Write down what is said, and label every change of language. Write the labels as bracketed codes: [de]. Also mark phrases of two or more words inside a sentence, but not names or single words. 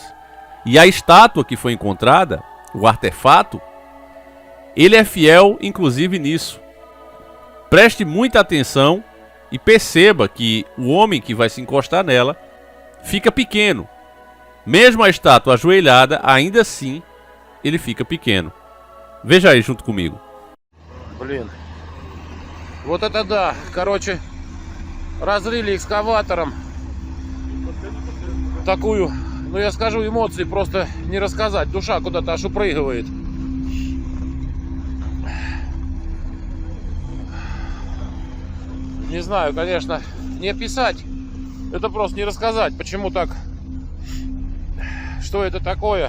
[pt] E a estátua que foi encontrada, o artefato, ele é fiel inclusive nisso. Preste muita atenção e perceba que o homem que vai se encostar nela fica pequeno. Mesmo a estátua ajoelhada, ainda assim, ele fica pequeno. Veja aí junto comigo. [ru] Блин, вот это да, короче, разрыли экскаватором такую, ну я скажу, эмоции просто не рассказать, душа куда-то аж упрыгивает. Не знаю, конечно, не описать, это просто не рассказать, почему так, что это такое.